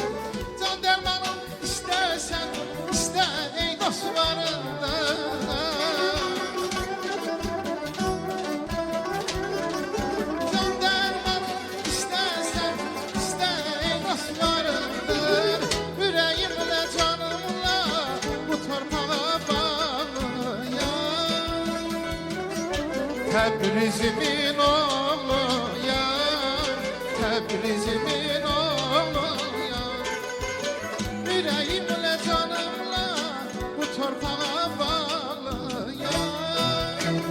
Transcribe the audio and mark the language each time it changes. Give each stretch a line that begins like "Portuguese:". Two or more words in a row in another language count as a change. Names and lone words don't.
Turkish: Can dermanım istersen iste ey dostlarımdır. Can dermanım istersen iste ey dostlarımdır. Yüreğimle canımla
Azerbaijani: bu torpağa bağlıyam. Təbrizimin oğlu ya, Təbrizimin oğlu ya.
Turkish: Yüreğimle canımla
Azerbaijani: bu torpağa bağlıyam.